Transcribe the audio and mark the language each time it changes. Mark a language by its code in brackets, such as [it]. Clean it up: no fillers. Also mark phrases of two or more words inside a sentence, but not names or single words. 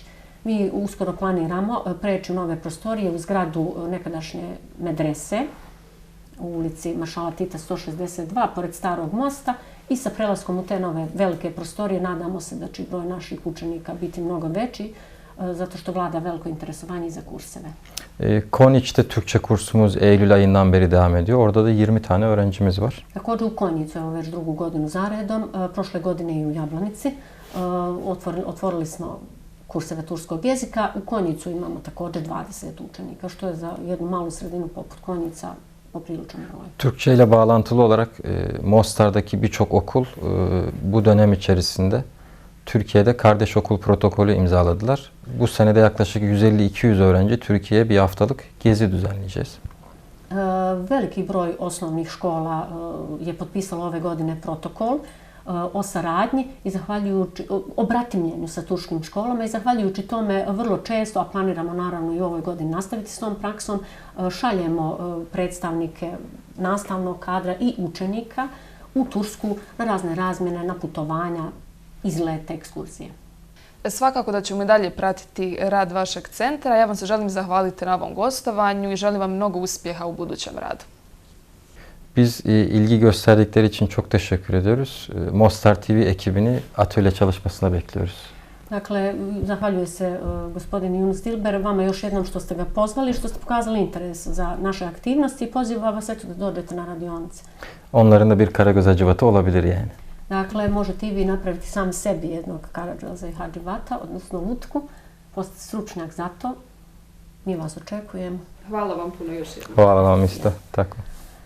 [bs] Mi uskoro planiramo preći u nove prostorije u zgradu nekadašnje medrese u ulici Maršala Tita 162 pored Starog mosta i sa prelaskom u te nove velike prostorije nadamo se da će broj naših učenika biti mnogo veći zato što vlada veliko interesovanje i za kurseve. [tr] Konjiç'te Türkçe kursumuz Eylül ayından beri devam ediyor. Orada da 20 tane öğrencimiz var. [bs] Također u Konjicu, evo već drugu godinu zaredom, prošle godine i u Jablanici. Otvorili smo kurseve turskog jezika. U Konjicu imamo također 20 učenika, što je za jednu malu sredinu poput Konjica popriličan broj. [tr] Türkçe ile bağlantılı olarak Mostar'daki birçok okul bu dönem içerisinde Türkiye'de kardeş okul protokolü imzaladılar. Bu senede yaklaşık 150-200 öğrenci Türkiye'ye bir haftalık gezi düzenleyeceğiz. [bs] Veliki broj osnovnih škola je potpisalo ove godine protokol o saradnji i zahvaljujući obratimljenju sa turškim školama i zahvaljujući tome vrlo često, a planiramo naravno i u ovoj godini nastaviti s tom praksom, šaljemo predstavnike nastavnog kadra i učenika u Tursku na razne razmjene, na putovanja, izlete, ekskurzije. Svakako da ćemo i dalje pratiti rad vašeg centra. Ja vam se želim zahvaliti na ovom gostovanju i želim vam mnogo uspjeha u budućem radu. [tr] Biz ilgi gösterdikleri için çok teşekkür ediyoruz. Mostar TV ekibini atölye çalışmasına bekliyoruz. [bs] Dakle, zahvaljujem se gospodin Yunus Dilber, vama još jednom što ste ga pozvali, što ste pokazali interes za naše aktivnosti i pozivam vas eto da dođete na radionice. [tr] Onların da bir Karagöz Hacivatı olabilir yani. [bs] Dakle, možete i vi napraviti sam sebi jednog Karadžoza i Hadživata, odnosno lutku, postati stručnjak za to. Mi vas očekujemo. Hvala vam puno još jednom. Hvala vam isto. Tako.